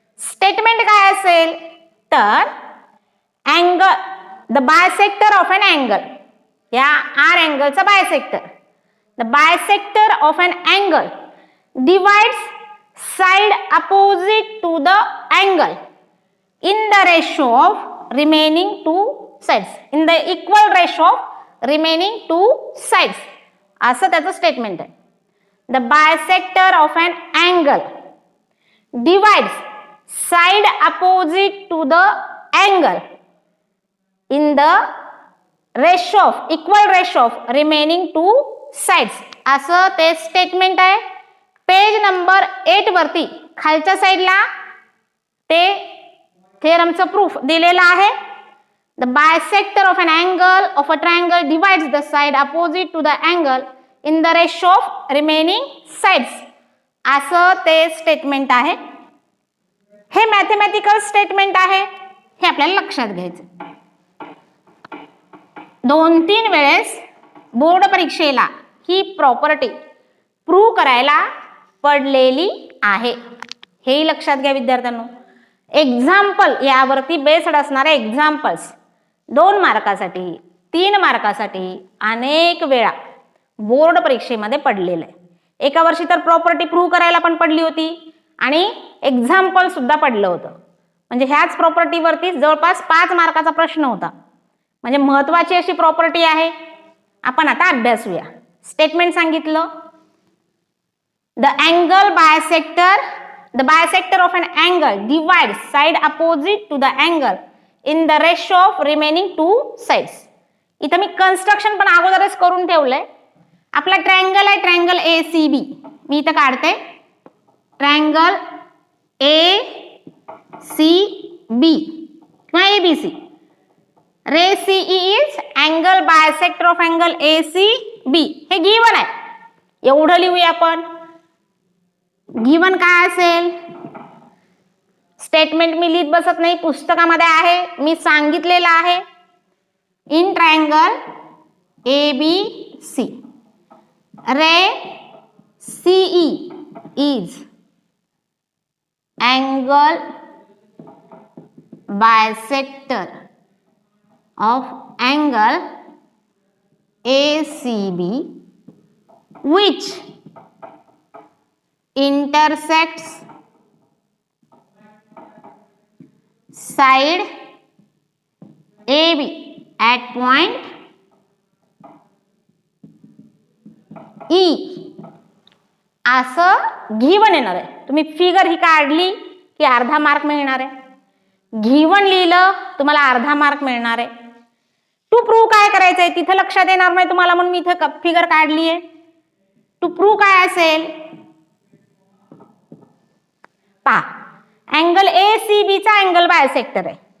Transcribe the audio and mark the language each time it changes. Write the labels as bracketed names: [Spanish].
[English] statement [Marathi] काय असेल तर [English] angle the bisector of an angle, [Marathi] या R अँगलचा bisector, [English] The bisector of an angle divides side opposite to the angle in the ratio of remaining two sides, in the equal ratio of remaining two sides. [Marathi] असं त्याचं statement आहे. [English] The bisector of an angle divides side opposite to the angle in the ratio of equal ratio of remaining two sides. [Marathi] असं ते statement आहे. Page number 8 वरती खालच्या साईडला ते थेरमचं प्रूफ दिलेलं आहे. [English] The bisector of an angle of a triangle divides the side opposite to the angle in the ratio of remaining sides. [Marathi] असं ते स्टेटमेंट आहे. हे मॅथमॅटिकल स्टेटमेंट आहे, हे आपल्याला लक्षात घ्यायचं. 2-3 वेळेस बोर्ड परीक्षेला ही प्रॉपर्टी प्रूव्ह करायला पडलेली आहे, हेही लक्षात घ्या विद्यार्थ्यांनो. एक्झाम्पल, यावरती बेस्ड असणारे एक्झाम्पल्स 2 मार्कासाठी 3 मार्कासाठी अनेक वेळा बोर्ड परीक्षेमध्ये पडलेलं आहे. एका वर्षी तर प्रॉपर्टी प्रूव्ह करायला पण पडली होती आणि एक्झाम्पल सुद्धा पडलं होतं. म्हणजे ह्याच प्रॉपर्टीवरती जवळपास 5 मार्काचा प्रश्न होता. म्हणजे महत्वाची अशी प्रॉपर्टी आहे. आपण आता अभ्यासूया. [English] statement [Marathi] सांगितलं, [English] the bisector of an angle divides side opposite to the angle in the ratio of remaining 2 sides. [Marathi] इथं मी कन्स्ट्रक्शन पण अगोदरच करून ठेवलंय. आपला ट्रायंगल आहे, ट्रायंगल ACB. मी इथं काढते ट्रायंगल ACB किंवा ABC. [English] Ray CE is angle bisector of angle ACB. [Marathi] हे गिवन आहे, एवढं लिहूया आपण. गिवन काय असेल, स्टेटमेंट मी लिहित बसत नाही, पुस्तकामध्ये आहे, मी सांगितलेलं आहे. [English] In triangle ABC ray CE is angle bisector of angle ACB which intersects side AB at point E. [Marathi] असं गिवन येणार आहे. तुम्ही फिगर ही काढली की अर्धा मार्क मिळणार आहे. गिवन लिहिलं तुम्हाला अर्धा मार्क मिळणार आहे. टू प्रूव्ह काय करायचंय तिथं लक्षात येणार नाही तुम्हाला, म्हणून मी इथं फिगर काढली आहे. टू प्रूव्ह काय असेल पहा, अँगल ACB चा अँगल बायसेक्टर आहे.